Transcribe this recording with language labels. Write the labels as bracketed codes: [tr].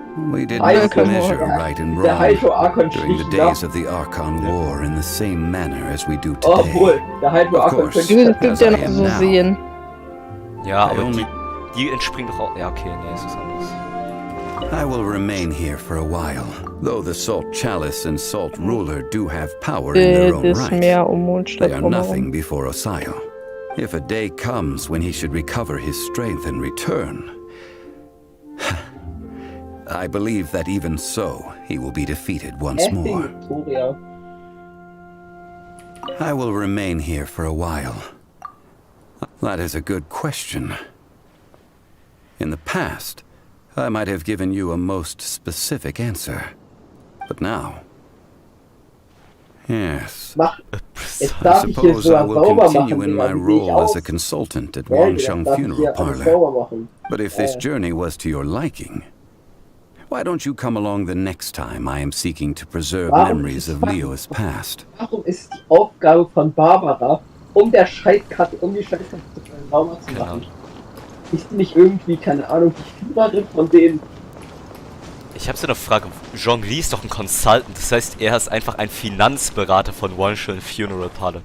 [en] We did not measure right and wrong during the days of the Archon War in the same manner as we do today. Of course, [de] das gibt's ja noch so sehen. Ja, aber die entspringen doch auch... Ja, okay, nee, ist was anderes. [en] I will remain here for a while, though the Salt Chalice and Salt Ruler do have power in their own right. They are nothing before Osial. If a day comes when he should recover his strength and return, I believe that even so, he will be defeated once more. I will remain here for a while. That is a good question. In the past, I might have given you a most specific answer. But now... Yes. I suppose I will continue in my role as a consultant at Wangsheng Funeral Parlor. But if this journey was to your liking, why don't you come along the next time I am seeking to preserve memories of Leo's past? [de] Warum ist die Aufgabe von Barbara, die Scheißkarte sauber zu machen? Ist die nicht irgendwie, keine Ahnung, die Führerin von denen? Ich habe so eine Frage. Zhongli ist doch ein Consultant, das heißt, er ist einfach ein Finanzberater von One Shell Funeral Parlor.